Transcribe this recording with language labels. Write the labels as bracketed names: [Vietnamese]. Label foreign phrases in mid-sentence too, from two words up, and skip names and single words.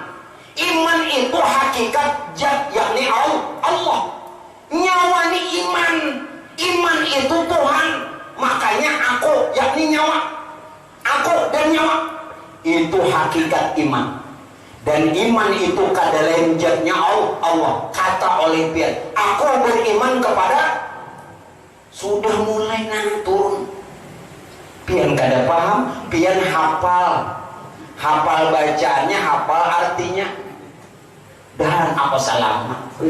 [Indonesian] Iman itu hakikat zat, yakni Allah. Nyawa ni iman. Iman itu Tuhan. Makanya aku, yakni nyawa. Aku dan nyawa itu hakikat iman. Dan iman itu kada lain zatnya Allah. [Banjar] Kata oleh pian, aku beriman kepada. Sudah mulai nang turun. Pian kada paham, pian hafal bacaannya, hafal artinya, dan apa salama.